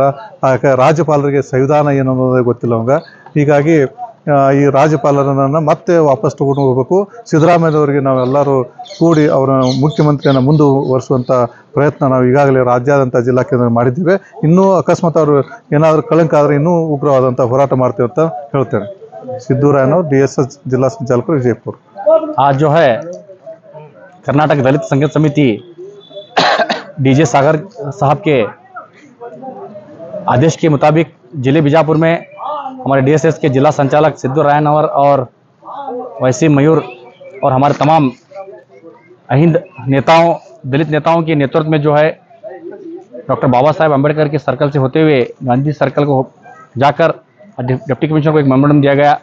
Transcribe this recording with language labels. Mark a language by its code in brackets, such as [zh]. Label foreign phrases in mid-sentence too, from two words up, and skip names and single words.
[kn] ರಾಜ್ಯಪಾಲರಿಗೆ ಸಂವಿಧಾನ ಏನು ಅನ್ನೋದೇ ಗೊತ್ತಿಲ್ಲ ಅವಂಗ. ಹೀಗಾಗಿ ಈ ರಾಜ್ಯಪಾಲರನ್ನು ಮತ್ತೆ ವಾಪಸ್ ತಗೊಂಡು ಹೋಗಬೇಕು. ಸಿದ್ದರಾಮಯ್ಯನವರಿಗೆ ನಾವೆಲ್ಲರೂ ಕೂಡಿ ಅವರ ಮುಖ್ಯಮಂತ್ರಿಯನ್ನು ಮುಂದುವರಿಸುವಂಥ ಪ್ರಯತ್ನ ನಾವು ಈಗಾಗಲೇ ರಾಜ್ಯಾದ್ಯಂತ ಜಿಲ್ಲಾ ಕೇಂದ್ರ ಮಾಡಿದ್ದೀವಿ. ಇನ್ನೂ ಅಕಸ್ಮಾತ್ ಅವರು ಏನಾದರೂ ಕಳಂಕ ಆದರೆ ಇನ್ನೂ ಉಗ್ರವಾದಂಥ ಹೋರಾಟ ಮಾಡ್ತೀವಿ ಅಂತ ಹೇಳ್ತೇನೆ. [hi] ಸಿದ್ದೂರಾಯನವರು, DSS जिला संचालक विजयपुर। आज जो है कर्नाटक दलित संघर्ष समिति DJ सागर साहब के आदेश के मुताबिक जिले बीजापुर में हमारे DSS के जिला संचालक सिद्धूरायनवर और वैसी मयूर और हमारे तमाम अहिंद नेताओं, दलित नेताओं के नेतृत्व में जो है डॉक्टर बाबा साहेब अम्बेडकर के सर्कल से होते हुए गांधी सर्कल को जाकर [en] deputy commissioner [hi] को एक मेमोरेंडम दिया गया।